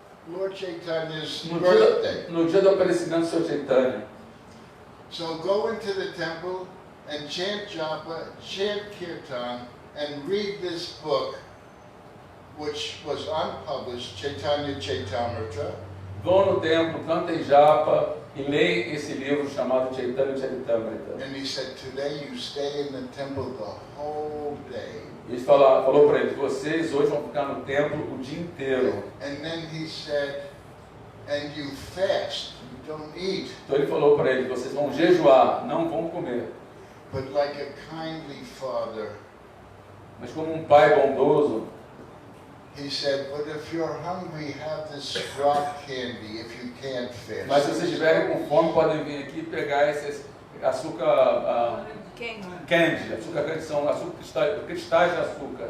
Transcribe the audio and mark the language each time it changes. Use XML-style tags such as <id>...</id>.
<en>Lord Chaitanya's birthday.</en> <pt>No dia do aparecimento do Sr. Chaitanya.</pt> <en>So go into the temple and chant japa, chant kirtan, and read this book, which was unpublished, Chaitanya Chaitamrita.</en> <pt>Vão no templo, cantem japa e leem esse livro chamado Chaitanya Charitamrita.</pt> <en>And he said, today you stay in the temple the whole day.</en> <pt>Ele falou para eles, vocês hoje vão ficar no templo o dia inteiro.</pt> <en>And then he said, and you fast, you don't eat.</en> <pt>Então ele falou para eles, vocês vão jejuar, não vão comer.</pt> <en>But like a kindly father,</en> <pt>Mas como um pai bondoso,</pt> <en>he said, but if you're hungry, have this rock candy if you can't fast.</en> <pt>mas se vocês estiverem com fome, podem vir aqui pegar esse açúcar candy. Açúcar candy são cristais de açúcar.</pt>